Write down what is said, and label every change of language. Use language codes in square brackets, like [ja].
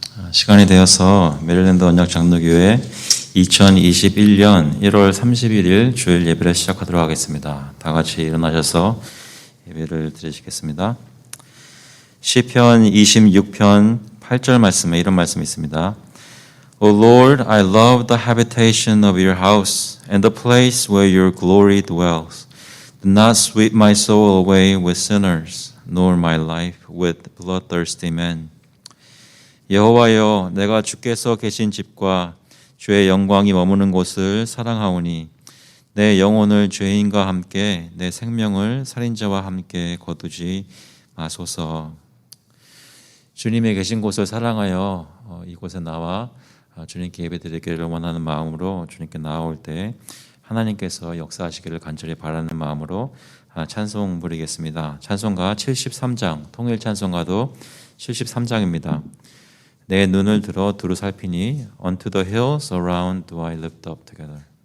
[ko] 시간이 되어서 메릴랜드 언약 장로교회 2021년 1월 31일 주일 예배를 시작하도록 하겠습니다. 다 같이 일어나셔서 예배를 드리시겠습니다. 시편 26편 8절 말씀에 이런 말씀이 있습니다. [en] O Lord, I love the habitation of your house and the place where your glory dwells. Do not sweep my soul away with sinners, nor my life with bloodthirsty men. [ko] 여호와여, 내가 주께서 계신 집과 주의 영광이 머무는 곳을 사랑하오니 내 영혼을 죄인과 함께 내 생명을 살인자와 함께 거두지 마소서. 주님의 계신 곳을 사랑하여 이곳에 나와 주님께 예배드리기를 원하는 마음으로 주님께 나아올 때 하나님께서 역사하시기를 간절히 바라는 마음으로 찬송 부르겠습니다. 찬송가 73장, 통일 찬송가도 73장입니다. 내 눈을 들어 두루 살피니 [en] Unto the hills around do I lift up together.